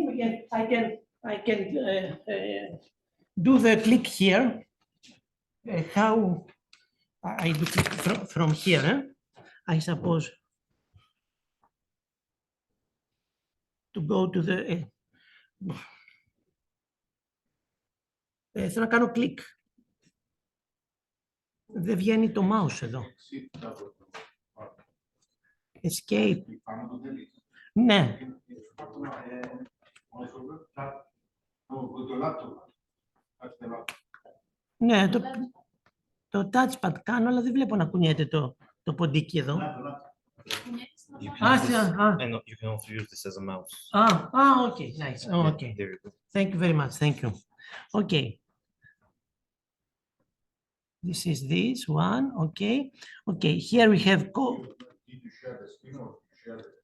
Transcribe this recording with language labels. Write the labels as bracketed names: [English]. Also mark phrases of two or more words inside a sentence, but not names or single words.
[English] I can do the click here. How I do click from here. I suppose to go to the. [Greek] Θέλω να κάνω κλικ. Δεν βγαίνει το mouse εδώ. Escape. Ναι. Ναι, το touchpad κάνω, αλλά δεν βλέπω να κουνιέται το ποντίκι εδώ. [English] You can also use this as a mouse. Okay, nice. Oh, okay. There you go. Thank you very much. Thank you. Okay. This is this one. Okay. Okay. Here we have Did you share the screen or share the?